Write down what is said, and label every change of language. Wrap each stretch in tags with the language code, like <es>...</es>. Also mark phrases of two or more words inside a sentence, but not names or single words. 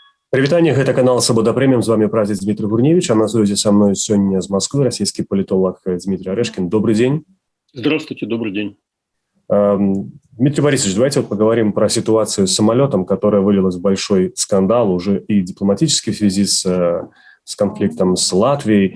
<be>Прывітанне, гэта канал Свабода Прэміум,</be> <ru>з вами прадзед Дмітрий Гурневич,</ru> <be>а на сувязі</be> <ru>со мной сегодня из Москвы российский политолог Дмитрий Орешкин. Добрый день. Здравствуйте, добрый день. Дмитрий Борисович, давайте поговорим про ситуацию с самолетом, которая вылилась в большой скандал уже и дипломатически в связи с конфликтом с Латвией.</ru>